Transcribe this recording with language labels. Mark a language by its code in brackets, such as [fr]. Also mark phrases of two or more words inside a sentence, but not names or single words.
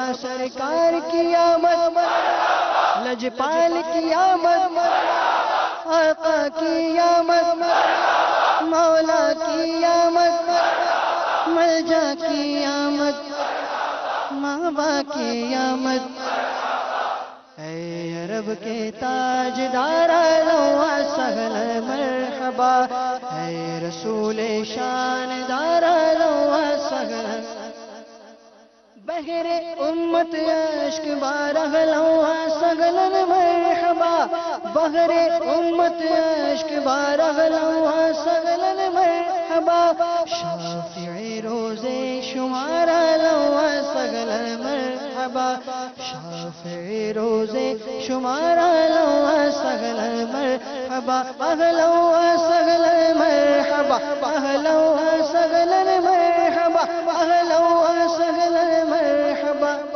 [ur] سرکار کی آمد لجپال کی آمد آقا کی آمد مولا کی آمد ملجا کی آمد مابا کی آمد اے عرب کے تاجدار [ar] اہلا وسہلا مرحبا [ur] اے رسول شان دار [ar] اہلا وسہلا [ur] بحر امت عشق بار [ar] اہلا وسہلا مرحبا [ur] بحر امت عشق بار [ar] اہلا وسہلا مرحبا [ur] شافعی روزے شمار [ar] اہلا وسہلا مرحبا [ur] شافعی روزے شمار [ar] اہلا وسہلا مرحبا اہلا وسہلا مرحبا اہلا وسہلا مرحبا اہلا وسہلا مرحبا